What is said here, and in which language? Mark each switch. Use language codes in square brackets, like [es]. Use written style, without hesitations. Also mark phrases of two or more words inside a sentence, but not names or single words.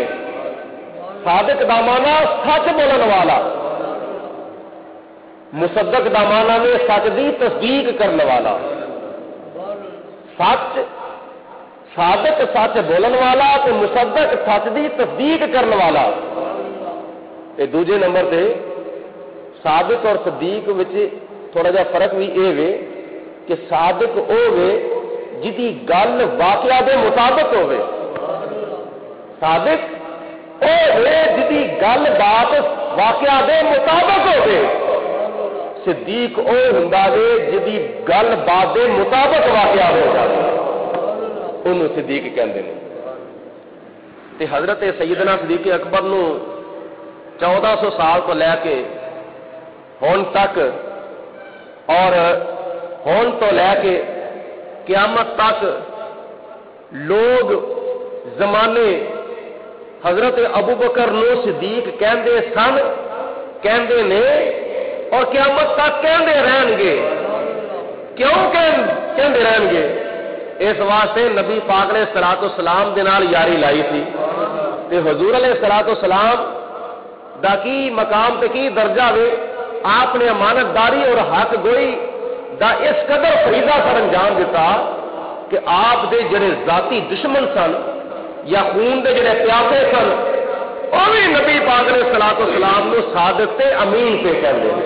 [pa] صادق دا معنی سچ بولن والا، مصدق دا معنی نے سچ دی تصدیق کرنے والا۔ صادق سچ بولن والا تے مصدق سچ دی تصدیق کرنے والا۔ تے دوجے نمبر تے صادق اور صدیق وچ تھوڑا جا فرق بھی اے وے کہ صادق او وے جدی گل واقعہ دے مطابق ہوے، صادق او وے جدی گل بات واقعہ دے مطابق ہوے، صدیق او ہوندا وے جدی گل بات دے مطابق واقعہ ہو جاوے، انہوں صدیق کہندے نے۔ تے حضرت سیدنا صدیق اکبر نو 1400 سال تو لے کے ہون تک اور ہون تو لے کے قیامت تک لوگ زمانے حضرت ابو بکر نو صدیق کہندے سن، کہندے نے، اور قیامت تک کہندے رہن گے۔ کیوں کہندے رہن گے؟ اس واسطے نبی پاک علیہ الصلوۃ والسلام دے نال یاری لائی تھی، تے حضور علیہ الصلوۃ والسلام دا کی مقام تے کی درجہ وے، آپ نے امانت داری اور حق گوئی دا اس قدر فریضہ سر انجام دیتا کہ آپ دے جڑے ذاتی دشمن سن یا خون دے جڑے پیاسے سن، وہ بھی نبی پاک علیہ الصلوۃ والسلام نو صادق تے امین پہ کہندے نے۔